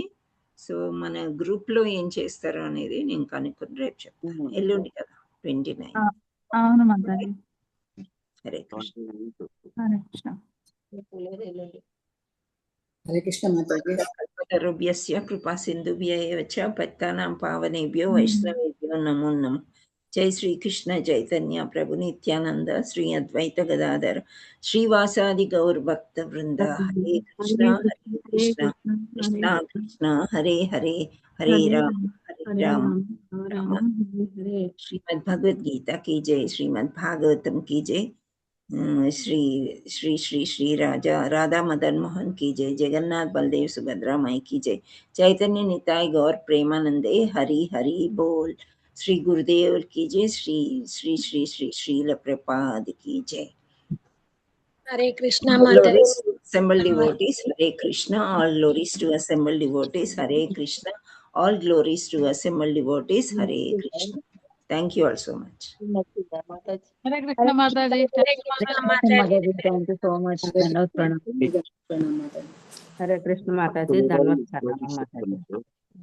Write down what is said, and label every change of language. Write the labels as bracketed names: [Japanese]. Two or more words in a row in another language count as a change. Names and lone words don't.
[Telugu] సో మన గ్రూప్ లో ఏం చేస్తారో అనేది నేను కనుక్కొని రేపు చెప్తాను. ఎల్లుండి కదా 29. అవును మాతాజీ. హరే కృష్ణ. హరే కృష్ణ. హరే కృష్ణ మాతాజీ. [Sanskrit] కల్పతరుభ్యస్య కృపా సింధుభ్య ఏవ చ పతితానాం పావనేభ్యో వైష్ణవేభ్యో నమో నమః. జై శ్రీ కృష్ణ చైతన్య ప్రభు నిత్యానంద శ్రీ అద్వైత గదాధర శ్రీవాసాది గౌర్ భక్త వృంద. హరే కృష్ణ కృష్ణ కృష్ణ హరే హరే హరే రామ రామ రామ. [Hindi] శ్రీమద్ భగవద్ గీత की जय, श्रीमद् भागवतम की जय, श्री श्री श्री श्री राधा मदन मोहन की जय, जगन्नाथ बलदेव सुभद्रा माई की जय, चैतन्य निताय गौर प्रेमानंदे हरि हरि बोल. श्री गुरुदेव की जय, श्री श्री श्री श्री श्रील प्रपाद की जय. [Telugu] హరే కృష్ణ [English] All [Telugu] మాతాజీ. [English] glories to assembled devotees, Hare Krishna. All glories to assembled devotees, Hare Krishna. All glories to assembled devotees, Hare Krishna. Thank you all so much. [Telugu] హరే కృష్ణ మాతాజీ. హరే కృష్ణ మాతాజీ. [English] thank you so much. ధన్యవాదాలు. [Telugu] హరే కృష్ణ మాతాజీ. ధన్యవాదాలు మాతాజీ.